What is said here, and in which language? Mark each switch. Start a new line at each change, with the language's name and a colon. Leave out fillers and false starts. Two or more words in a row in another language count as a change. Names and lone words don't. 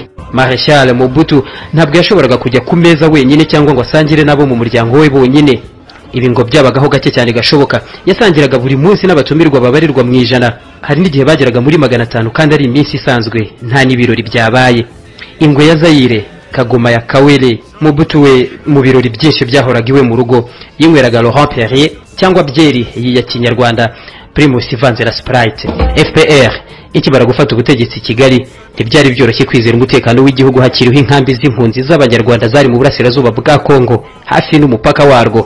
Kinyarwanda: Marshal Mobutu ntabwo yashoboraga kujya ku meza wenyine cyangwa ngo asangire nabo mu muryango we bonyine. Ibi ngo byabagaho gake cyane gashoboka. Yasangiraga buri munsi n'abatumirwa babarirwa mu ijana, hari n'igihe bageraga muri 500 kandi ari iminsi isanzwe, nta n'ibirori byabaye. Ingwe ya Zaïre, kagoma ya Kawele. Mobutu we mu birori byinshi byahoraga iwe mu rugo yinyweraga Laurent Perrier cyangwa byeri ya Kinyarwanda Primus ivanze na Sprite. FPR ikibara gufata ubutegetsi Kigali, ntibyari byoroshye kwizera umutekano w'igihugu hakiriho inkambi z'impunzi z'abanyarwanda zari mu burasirazuba bwa Kongo hafi n'umupaka warwo.